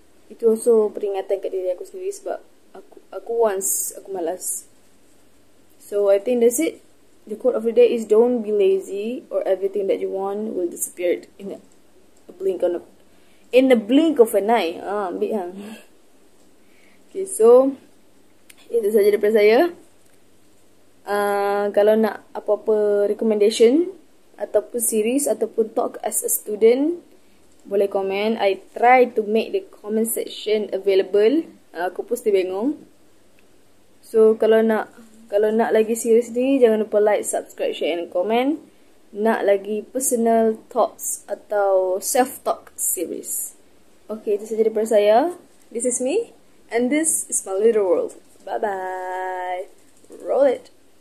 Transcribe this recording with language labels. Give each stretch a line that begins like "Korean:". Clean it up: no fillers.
Malay: Itu also peringatan kat diri aku sendiri sebab aku once aku malas.
English: So I think that's it. The quote of the day is don't be lazy or everything that you want will disappear in a blink of an eye.
Malay: Ambil hang. Okay, so itu saja daripada saya. Kalau nak apa-apa recommendation ataupun series ataupun
English: talk as a student,
Malay: boleh komen.
English: I try to make the comment section available.
Malay: Aku pun still bingung. So kalau nak lagi series ni, jangan lupa
English: like, subscribe, share and comment.
Malay: Nak lagi
English: personal talks
Malay: atau self-talk series. Okay, itu saja daripada saya.
English: This is me and this is my little world. Bye-bye. Roll it.